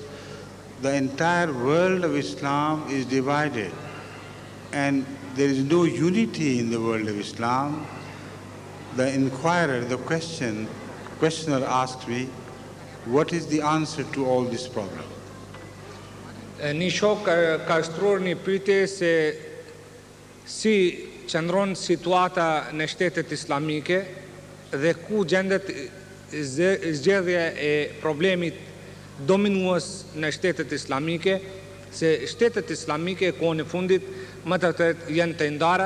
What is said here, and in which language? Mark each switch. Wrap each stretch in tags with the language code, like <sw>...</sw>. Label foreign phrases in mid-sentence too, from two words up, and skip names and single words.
<en>The entire world of Islam is divided, and there is no unity in the world of Islam. The inquirer, the questioner asks me, what is the answer to all this problem?</en> <sq>Një shok ka shtruar një pyetje se si qëndron situata në shtetet islamike dhe ku gjendet zgjedhja e problemit dominues në shtetet islamike, se shtetet islamike kohën e fundit më të vërtet janë të ndara,</sq>